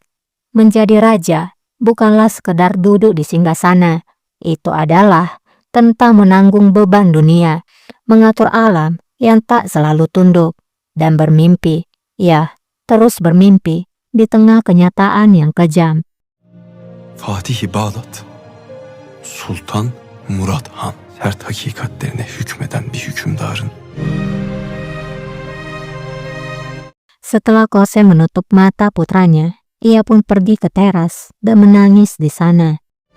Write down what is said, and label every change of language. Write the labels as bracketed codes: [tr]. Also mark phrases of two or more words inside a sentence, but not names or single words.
[id] Menjadi raja bukanlah sekedar duduk di singgasana, itu adalah tentang menanggung beban dunia, mengatur alam yang tak selalu tunduk, dan bermimpi, ya, terus bermimpi di tengah kenyataan yang kejam. [tr] Fatih-i Bağdat, Sultan Murad Han, sert hakikatlerine hükmeden bir hükümdarın. [id] Setelah Kosem menutup mata putranya, ia pun pergi ke teras dan menangis di sana.